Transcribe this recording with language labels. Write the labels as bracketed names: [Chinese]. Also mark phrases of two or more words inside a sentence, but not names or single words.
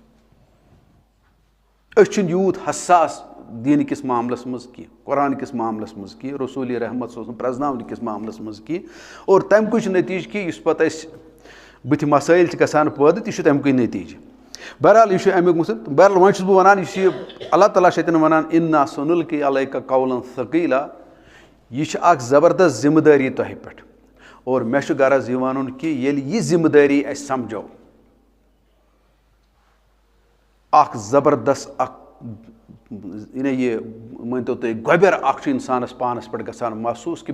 [Kashmiri] أسۍ چھِنہٕ یوٗت حساس دیٖنہٕ کِس معاملس منٛز کینٛہہ قۄران کِس معاملس منٛز کینٛہہ رسوٗلِ رحمت صٲبن پرٛزناونہٕ کِس معاملس منٛز کینٛہہ اور تمہِ کُے چھُ نٔتیٖجہٕ کہِ یُس پتہٕ اَسہِ بٕتھِ مسٲیِل چھِ گژھان پٲدٕ تہِ چھُ تمہِ کُے نٔتیٖجہٕ بہرحال یہِ چھُ امیُک مُسل بہرحال وۄنۍ چھُس بہٕ ونان یہِ چھُ اللہ تعالیٰ چھُ اتٮ۪ن ونان [Arabic] اِنا سُنُلقی علیکَ قولاً ثقیٖلا [Kashmiri] یہِ چھِ اکھ زبردست ذمہٕ دٲری تۄہہِ پٮ۪ٹھ اور مےٚ چھُ غرض یہِ ونُن کہِ ییٚلہِ یہِ ذمہٕ دٲری أسۍ سمجھو اکھ زبردست اکھ یہِ مٲنتو تُہۍ گۄبٮ۪ر اکھ چھُ انسانس پانس پٮ۪ٹھ گژھان محسوٗس کہِ